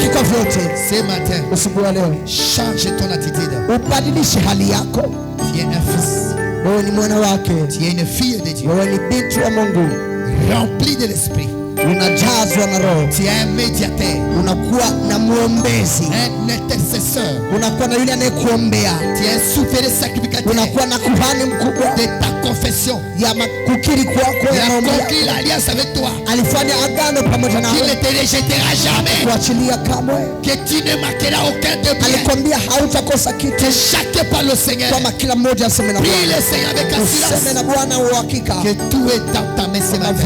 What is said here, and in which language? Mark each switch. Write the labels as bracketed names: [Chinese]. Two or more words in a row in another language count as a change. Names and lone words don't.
[Swahili] vyote. [French] Ce matin, [Swahili] usiku wa leo, [French] change ton attitude. [Swahili] Ubadilishe hali yako. [French] Tu es un fils. [Swahili] Wewe ni mwana wake. [French] Tu es une fille de Dieu. [Swahili] Wewe ni binti wa Mungu. [French] Rempli de l'esprit. [Swahili] Unajazwa na Roho. [French] Tu es un médiateur. [Swahili] Unakuwa na muombezi. [French] Un intercesseur. [Swahili] Unakuwa na yule anayekuombea. [French] Tu es un souverain sacrificateur. [Swahili] Unakuwa na kuhani mkubwa [French] de ta confession. [Swahili] Ya kukiri kwako ya maombi. [French] Il a conclu l'alliance avec toi. [Swahili] Alifanya agano pamoja nawe. [French] Qu'il ne te rejettera jamais. [Swahili] Kuachilia kamwe. [French] Que tu ne manqueras aucun de bien. [Swahili] Alikwambia hautakosa kitu. [French] Que chaque pas le Seigneur. [Swahili] Kama kila mmoja aseme na Bwana. [French] Prie le Seigneur avec assurance. [Swahili] Useme na Bwana wa hakika. [French] Que tout est dans ta main ce matin.